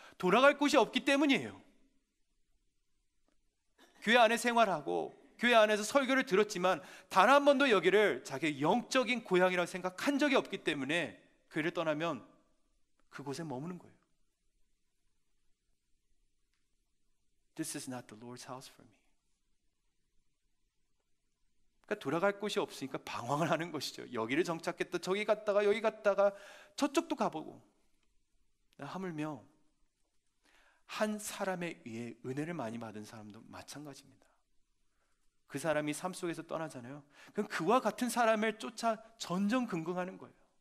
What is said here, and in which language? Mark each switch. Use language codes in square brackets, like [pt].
[ko] 돌아갈 곳이 없기 때문이에요. 교회 안에 생활하고 교회 안에서 설교를 들었지만 단 한 번도 여기를 자기의 영적인 고향이라고 생각한 적이 없기 때문에 교회를 떠나면 그곳에 머무는 거예요. [en] This is not the Lord's house for me. [ko] 그러니까 돌아갈 곳이 없으니까 방황을 하는 것이죠. 여기를 정착했다 저기 갔다가 여기 갔다가 저쪽도 가보고. 하물며 한 사람에 의해 은혜를 많이 받은 사람도 마찬가지입니다. 그 사람이 삶 속에서 떠나잖아요. 그럼 그와 같은 사람을 쫓아 전전긍긍하는 거예요.